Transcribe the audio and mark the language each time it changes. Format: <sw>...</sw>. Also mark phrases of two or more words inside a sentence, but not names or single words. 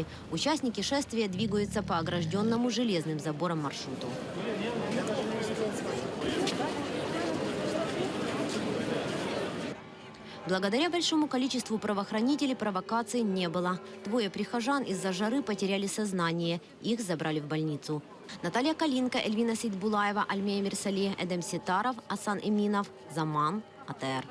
<ru>Участники шествия двигаются по огражденному железным забором маршруту. Благодаря большому количеству правоохранителей провокаций не было. Двое прихожан из-за жары потеряли сознание. Их забрали в больницу. Наталья Калинка, Эльвина Сейдбулаева, Альмея Мирсали, Эдем Ситаров, Асан Эминов, Заман, АТР.</ru>